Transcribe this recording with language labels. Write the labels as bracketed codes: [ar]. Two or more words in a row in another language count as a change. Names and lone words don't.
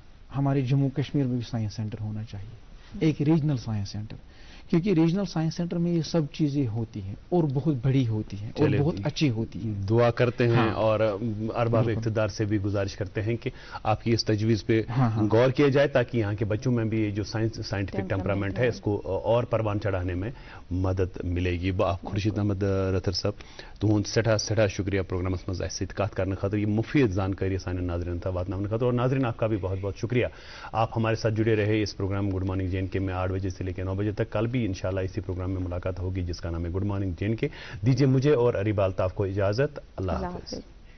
[hi] हमारे जम्मू कश्मीर में भी साइंस सेंटर होना चाहिए, एक [en] regional science centre, [hi] क्योंकि [en] regional science centre [hi] में ये सब चीजें होती हैं और बहुत बड़ी होती हैं और बहुत अच्छी होती हैं। दुआ करते हैं और अरबाब इक़्तिदार से भी गुजारिश करते हैं कि आपकी इस तजवीज़ पे गौर किया जाए ताकि यहाँ के बच्चों में भी ये जो [en] scientific temperament [hi] है इसको और परवान चढ़ाने में मदद मिलेगी। [ks] खुर्शीद अहमद रथर साहब तुहद सठा शुक्रिया प्रोग्रामस मज अस कत करने खातिर ये मुफीद जानकारी सान नाज़रीन तक वातनाने खातिर। [hi] और नाज़रीन आपका भी बहुत बहुत शुक्रिया, आप हमारे साथ जुड़े रहे इस प्रोग्राम गुड मॉर्निंग JNK में 8 बजे से लेकर 9 बजे तक। कल भी इंशाल्लाह इसी प्रोग्राम में मुलाकात होगी जिसका नाम है गुड मॉर्निंग JNK। दीजिए मुझे और अरीब अल्ताफ को इजाज़त। अल्लाह हाफ़िज़।